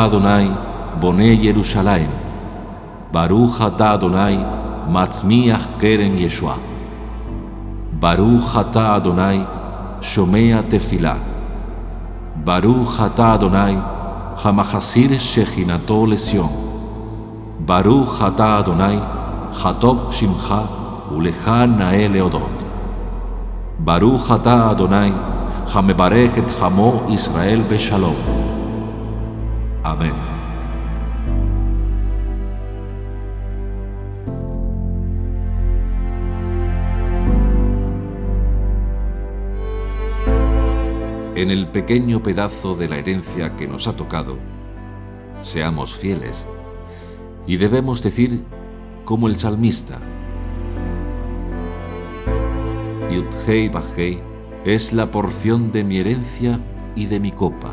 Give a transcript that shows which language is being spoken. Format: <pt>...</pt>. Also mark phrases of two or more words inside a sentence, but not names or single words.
<he>אדני, בונה ירושלים, ברוך אתה אדני, מצמיח קרן ישועה, ברוך אתה אדני, שומע תפלה, ברוך אתה אדני, המחזיר שכינתו לציון, ברוך אתה אדני, הטוב שמך ולך נאה להודות, ברוך אתה אדני, המברך את עמו ישראל בשלום.</he> <es>Amén. En el pequeño pedazo de la herencia que nos ha tocado, seamos fieles y debemos decir como el salmista: Yud-Hei Vah-Hei es la porción de mi herencia y de mi copa.</es>